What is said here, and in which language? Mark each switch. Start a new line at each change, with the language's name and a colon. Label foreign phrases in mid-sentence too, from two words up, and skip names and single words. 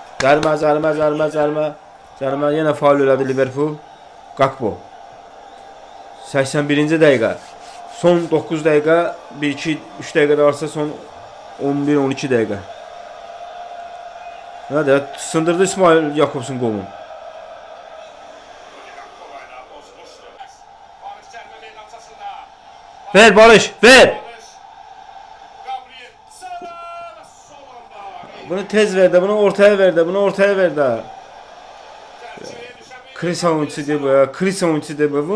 Azerbaijani: Zərmə. Yenə faul elədi Liverpool. Gakpo. 81-ci dəqiqə. Son 9 dəqiqə, 1-2, 3 dəqiqə də varsa son 11-12 dəqiqə. Nədə? Sındırdı İsmail Yakobsun qolunu. Ver Barış, ver. Bunu tez ver de, bunu ortaya ver de, bunu ortaya ver de.
Turkish: Chris oyuncusu bu ya, Chris oyuncusu bu.